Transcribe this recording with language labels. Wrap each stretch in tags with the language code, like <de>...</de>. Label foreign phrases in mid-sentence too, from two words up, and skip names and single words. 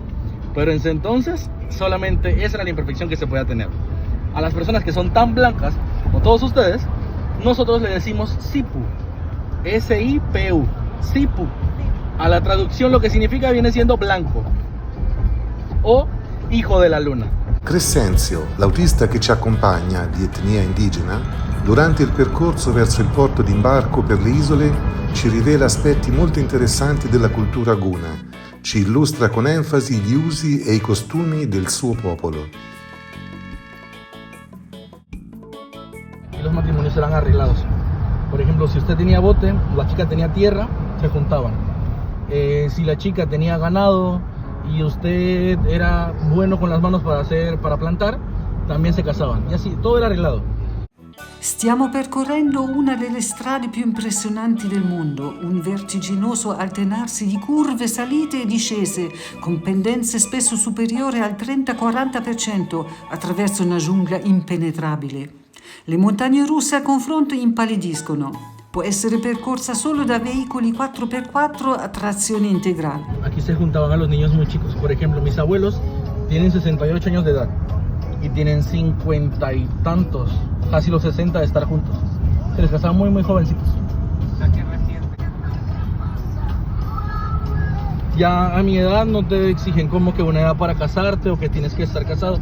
<es>Pero en ese entonces solamente esa era la imperfección que se podía tener. A las personas que son tan blancas como todos ustedes, nosotros le decimos Sipu. S-I-P-U, Sipu. A la traducción lo que significa viene siendo blanco o hijo de la luna.</es> <it>Crescenzio, l'autista che ci accompagna di etnia indigena, durante il percorso verso il porto d'imbarco per le isole ci rivela aspetti molto interessanti della cultura Guna, ci illustra con enfasi gli usi e i costumi del suo popolo.</it> <es>Y los matrimonios eran arreglados. Por ejemplo, si usted tenía bote, la chica tenía tierra, se juntaban. Si la chica tenía ganado y usted era bueno con las manos para plantar, también se casaban. Y así, todo era arreglado.</es> <it>Stiamo percorrendo una delle strade più impressionanti del mondo, un vertiginoso alternarsi di curve, salite e discese, con pendenze spesso superiori al 30-40% attraverso una giungla impenetrabile. Le montagne russe a confronto impallidiscono. Può essere percorsa solo da veicoli 4x4 a trazione integrale.</it> <es>Aquí se juntaban a los niños muy chicos. Por ejemplo, mis abuelos tienen 68 años de edad y tienen 50 y tantos, casi los 60 de estar juntos. Se les casaban muy jovencitos. Ya a mi edad no te exigen como que una edad para casarte o que tienes que estar casado.</es>